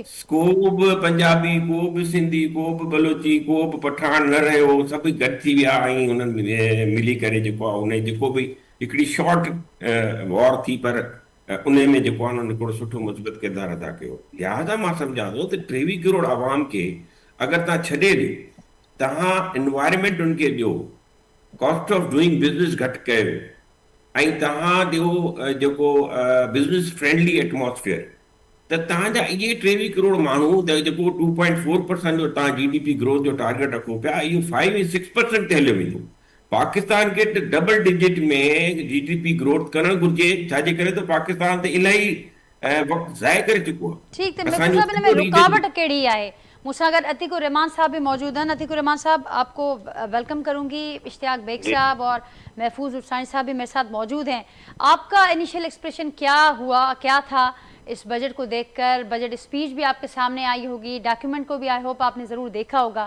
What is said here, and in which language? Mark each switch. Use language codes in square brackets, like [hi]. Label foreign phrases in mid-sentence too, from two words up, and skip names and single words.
[sd] को बि पंजाबी, को बि सिंधी, को बि बलोची, को बि पठान न रहियो, सभु गॾु थी विया ऐं हुननि मिली करे जेको आहे उन जेको बि हिकिड़ी [en] short war [sd] थी, पर उन में जेको आहे उन्हनि हिकिड़ो सुठो मुस्बत किरदारु अदा कयो। लिहाज़ा मां सम्झां थो त 23 करोड़ अवाम खे अगरि तव्हां छॾे ॾियो, तव्हां इन्वायरमेंट उनखे ॾियो, [en] cost of doing business [sd] घटि कयो, ऐं तव्हां ॾियो जेको [en] business friendly atmosphere, [sd] त तव्हांजा इहे 23 करोड़ माण्हू त जेको 2.4% जो तव्हां [en] GDP growth [sd] जो टारगेट रखो पिया, इहो 5 या 6% ते हलियो वेंदो। पाकिस्तान खे त [en] double digit [sd] में [en] GDP growth [sd] करणु घुरिजे, छाजे करे त पाकिस्तान ते इलाही वक़्तु ज़ाय करे चुको आहे। [ur] ٹھیک، تو محفوظ صاحب ان میں رکاوٹ کڑی ہے؟ مجھ سے اگر عتیق الرحمان صاحب بھی موجود ہیں. عتیق الرحمان صاحب، آپ کو ویلکم کروں گی۔ اشتیاق بیگ صاحب اور محفوظ حسین صاحب بھی میرے ساتھ موجود ہیں. آپ کا [en] initial expression [ur] کیا ہوا، کیا تھا اس بجٹ کو دیکھ کر? [en] budget speech [ur] بھی آپ کے سامنے آئی ہوگی، ڈاکیومنٹ کو بھی [en] I hope [ur] آپ نے ضرور دیکھا ہوگا.